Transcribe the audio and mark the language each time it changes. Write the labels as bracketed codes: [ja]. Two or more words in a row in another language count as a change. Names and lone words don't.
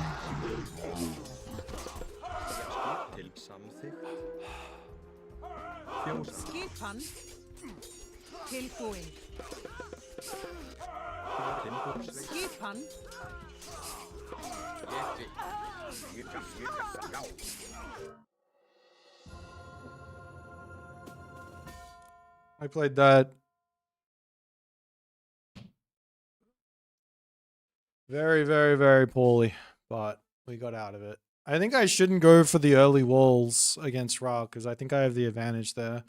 [is] Til samþykkt. Fjósa. Skipan. Tilbúin. Timbursveinn. Skipan. Skipan. Ég vil. Já. [en] I played that very, very, very poorly, but we got out of it. I think I shouldn't go for the early walls against Ra because I think I have the advantage there.